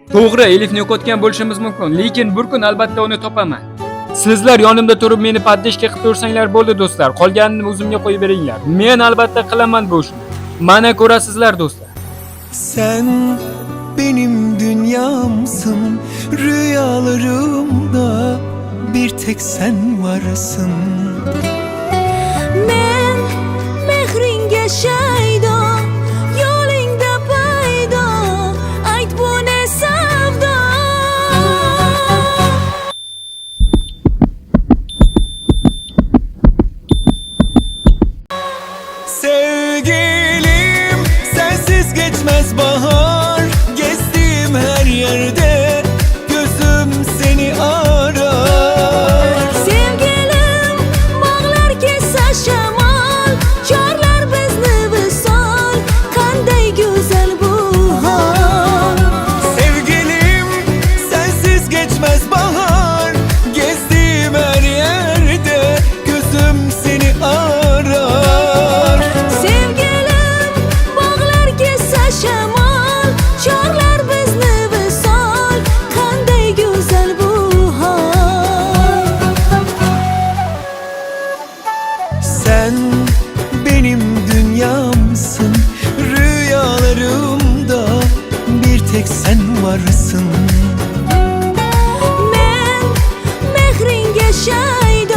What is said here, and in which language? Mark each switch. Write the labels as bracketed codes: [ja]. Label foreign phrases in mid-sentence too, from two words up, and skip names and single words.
[uz] To'g'ri, Elifni yo'qotgan bo'lishimiz mumkin, lekin bir kun albatta uni topaman. Sizlar yonimda turib meni poddeshka qilib tursanglar bo'ldi do'stlar. Qolganini o'zimga qo'yib beringlar. Men albatta qilaman bu ishni. Mana ko'rasizlar do'stlar. [tr] Sen benim dünyamsın, rüyalarımda bir tek sen varsın. [uz] Men mehringa shaydo, yo'lingda paydo, ayt bu ne savdo. [tr] Sevgilim, sensiz geçmez bahar. Gezdiğim her yerde gözüm seni arar. [uz] Sevgilim, bağlar kessa shamol, chorlar bizni visol, qanday go'zal bu hol. [tr] Sevgilim, sensiz geçmez bahar. Gezdiğim her yerde gözüm seni arar. [uz] Sevgilim, bağlar kessa shamol, chorlar bizni visol, qanday go'zal bu hol. [tr] Sen benim dünyamsın, rüyalarımda bir tek sen varsın. [uz] Men mehringa shaydo,